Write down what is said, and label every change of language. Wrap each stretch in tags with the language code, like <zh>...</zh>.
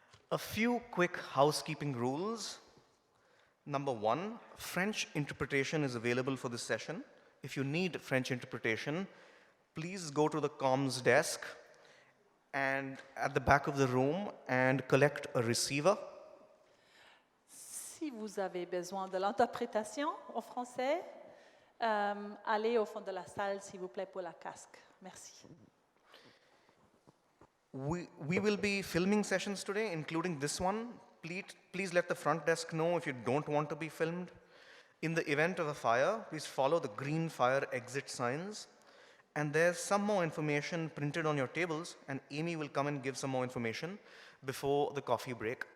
<en>A few quick housekeeping rules. Number 1, French interpretation is available for this session. If you need French interpretation, please go to the comms desk and at the back of the room and collect a receiver.</en> <fr>Si vous avez besoin de l'interprétation en français, allez au fond de la salle, s'il vous plaît, pour la casque. Merci.</fr> <en>We will be filming sessions today, including this one. Please let the front desk know if you don't want to be filmed. In the event of a fire, please follow the green fire exit signs. And there's some more information printed on your tables, and Amy will come and give some more information before the coffee break.</en>